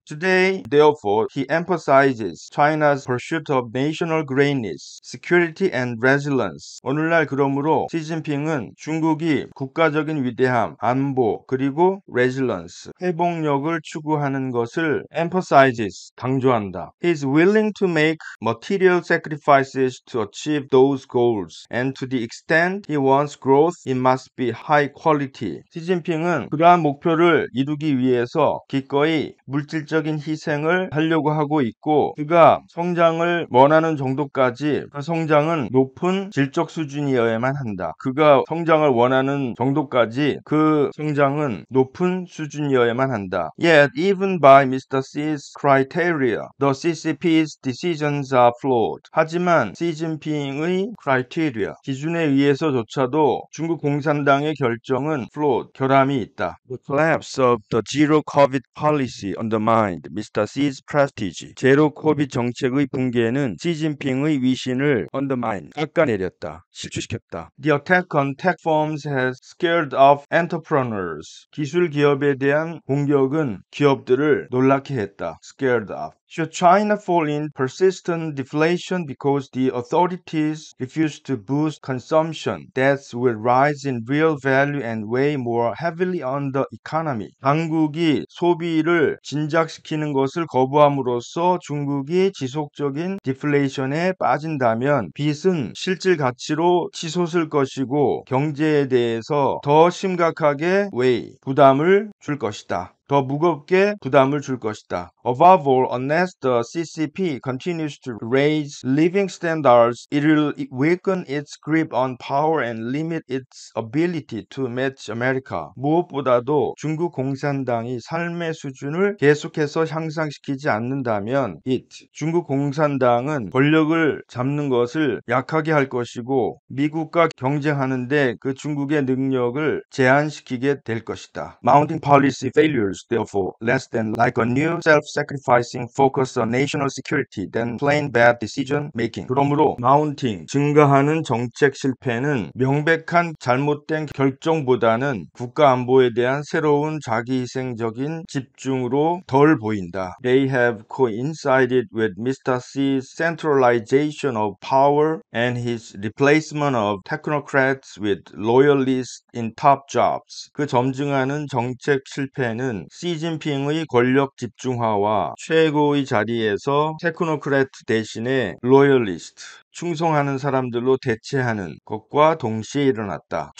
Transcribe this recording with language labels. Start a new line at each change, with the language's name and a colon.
English: Today, therefore, he emphasizes China's pursuit of national greatness, security and resilience.
Korean: 오늘날 그러므로 시진핑은 중국이 국가적인 위대함, 안보, 그리고 resilience, 회복력을 추구하는 것을 emphasizes, 강조한다.
English: He is willing to make material sacrifices to achieve those goals, and to the extent he wants growth, it must be high quality.
Korean: 시진핑은 그러한 목표를 이루기 위해서 기꺼이 물질적인 희생을 하려고 하고 있고 그가 성장을 성장을 원하는 정도까지 그 성장은 높은 질적 수준이어야만 한다. 그가 성장을 원하는 정도까지 그 성장은 높은 수준이어야만 한다.
English: Yet, even by Mr. Xi's criteria, the CCP's decisions are flawed.
Korean: 하지만 시진핑의 criteria, 기준에 의해서조차도 중국 공산당의 결정은 flawed, 결함이 있다.
English: The collapse of the zero COVID policy undermined Mr. Xi's prestige.
Korean: 제로 코비드 정책의 붕괴는 시진핑의 위신을 undermine, 깎아내렸다, 실추시켰다.
English: The attack on tech firms has scared off entrepreneurs.
Korean: 기술 기업에 대한 공격은 기업들을 놀라게 했다.
English: Scared off. Should China fall in persistent deflation because the authorities refuse to boost consumption, debts will rise in real value and weigh more heavily on the economy.
Korean: 당국이 소비를 진작시키는 것을 거부함으로써 중국이 지속적인 디플레이션에 빠진다면 빚은 실질 가치로 치솟을 것이고 경제에 대해서 더 심각하게 부담을 줄 것이다. 더 무겁게 부담을 줄 것이다.
English: Above all, unless the CCP continues to raise living standards, it will weaken its grip on power and limit its ability to match America.
Korean: 무엇보다도 중국 공산당이 삶의 수준을 계속해서 향상시키지 않는다면 중국 공산당은 권력을 잡는 것을 약하게 할 것이고 미국과 경쟁하는데 그 중국의 능력을 제한시키게 될 것이다.
English: Mounting policy failures therefore less than like a new self-sacrificing focus on national security than plain bad decision making.
Korean: 그러므로 증가하는 정책 실패는 명백한 잘못된 결정보다는 국가 안보에 대한 새로운 자기희생적인 집중으로 덜 보인다.
English: They have coincided with Mr. Xi's centralization of power and his replacement of technocrats with loyalists in top jobs.
Korean: 그 점증하는 정책 실패는 시진핑의 권력 집중화와 최고의 자리에서 테크노크래트 대신에 로열리스트, 충성하는 사람들로 대체하는 것과 동시에 일어났다.